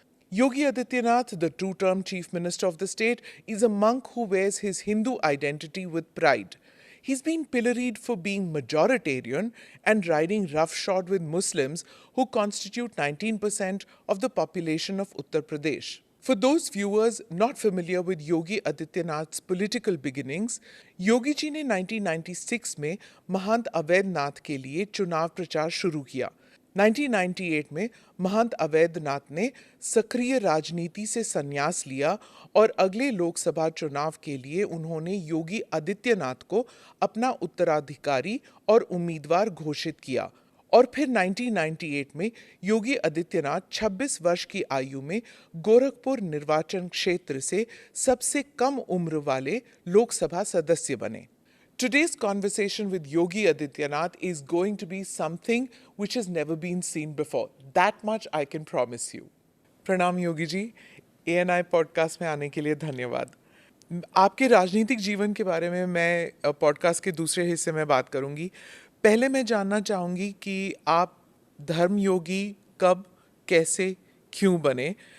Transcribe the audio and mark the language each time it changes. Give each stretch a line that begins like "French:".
English: Yogi Adityanath, the two-term chief minister of the state, is a monk who wears his Hindu identity with pride. He's been pilloried for being majoritarian and riding roughshod with Muslims who constitute 19% of the population of Uttar Pradesh.
Hindi: For those viewers not familiar with Yogi Adityanath's political beginnings, Yogi ji ने 1996 में महंत अवैधनाथ के लिए चुनाव प्रचार शुरू किया। 1998 में महंत अवैधनाथ ने सक्रिय राजनीति से संन्यास लिया और अगले लोकसभा चुनाव के लिए उन्होंने योगी आदित्यनाथ को अपना उत्तराधिकारी और उम्मीदवार घोषित किया। और फिर 1998 में योगी आदित्यनाथ 26 वर्ष की आयु में गोरखपुर निर्वाचन क्षेत्र से सबसे कम उम्र वाले लोकसभा सदस्य बने।
English: Today's conversation with Yogi Adityanath is going to be something which has never been seen before. That much I can promise you.
Hindi: प्रणाम योगी जी, ANI पॉडकास्ट में आने के लिए धन्यवाद। आपके राजनीतिक जीवन के बारे में मैं पॉडकास्ट के दूसरे हिस्से में बात करूंगी। पहले मैं जानना चाहूँगी कि आप धर्म योगी कब, कैसे, क्यों बने?